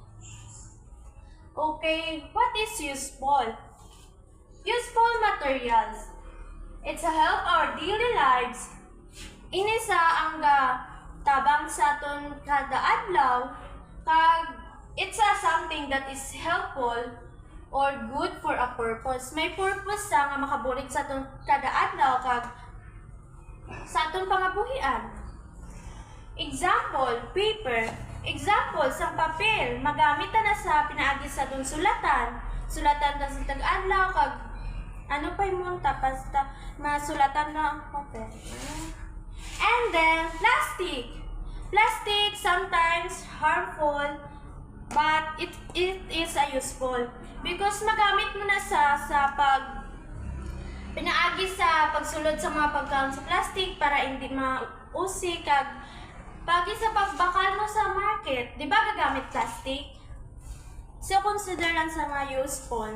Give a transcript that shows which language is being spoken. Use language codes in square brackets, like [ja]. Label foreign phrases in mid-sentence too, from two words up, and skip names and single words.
[en] Okay, what is useful? Useful materials. It's a help our daily lives. [hil] Ini sa ang tabang sa aton kada adlaw, kag [en] it's something that is helpful or good for a purpose. [hil] May purpose sa nga makabulig sa aton kada adlaw kag sa aton pangabuhian. [en] Example, paper. Example, [hil] sa papel. Magamit na sa pinaagi sa aton sulatan. Sulatan na sa tag-adlaw kag ano pa yung tapos masulatan na ang papel. [en] And then, plastic. Plastic sometimes harmful, but it is useful. [hil] Because magamit mo na sa pinaagi sa pagsulod sa mga pagkaon sa plastic para hindi mausik kag pagi sa pagbakal mo sa market, [tl] di ba [hil] gagamit plastic? So consider lang sa mga useful.